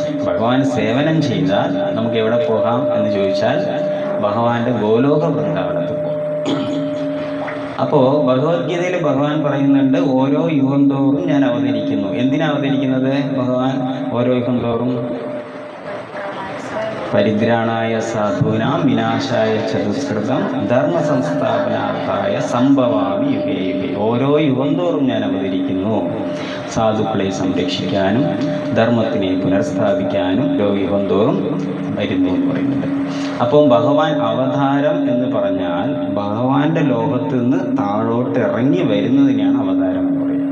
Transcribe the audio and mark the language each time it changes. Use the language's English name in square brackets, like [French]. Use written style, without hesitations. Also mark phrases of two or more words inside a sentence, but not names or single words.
[Malayalam] ഭഗവാൻ സേവനം ചെയ്താൽ നമുക്ക് എവിടെ പോകാം എന്ന് ചോദിച്ചാൽ ഭഗവാന്റെ ഗോലോക വൃന്ദാവനത്ത് പോകും. അപ്പോൾ ഭഗവത്ഗീതയിൽ ഭഗവാൻ പറയുന്നുണ്ട്, ഓരോ യുഗം തോറും ഞാൻ അവതരിക്കുന്നു. എന്തിനാ അവതരിക്കുന്നത് ഭഗവാൻ? ഓരോ യുഗം തോറും [Sanskrit] പരിദ്രാണായ സാധൂനാം വിനാശായ ചതുഷ്കൃതം ധർമ്മ സംസ്ഥാപനാർത്ഥായ സംഭവാമി യുഗേ യുഗേ. [Malayalam] ഓരോ യുഗം തോറും ഞാൻ അവതരിക്കുന്നു, സാധുക്കളെ സംരക്ഷിക്കാനും ധർമ്മത്തിനെ പുനഃസ്ഥാപിക്കാനും ഓരോ യുഗം തോറും വരുന്നു എന്ന് പറയുന്നുണ്ട്. അപ്പം ഭഗവാൻ അവതാരം എന്ന് പറഞ്ഞാൽ ഭഗവാന്റെ ലോകത്ത് നിന്ന് താഴോട്ട് ഇറങ്ങി വരുന്നതിനെയാണ് അവതാരം എന്ന് പറയുന്നത്.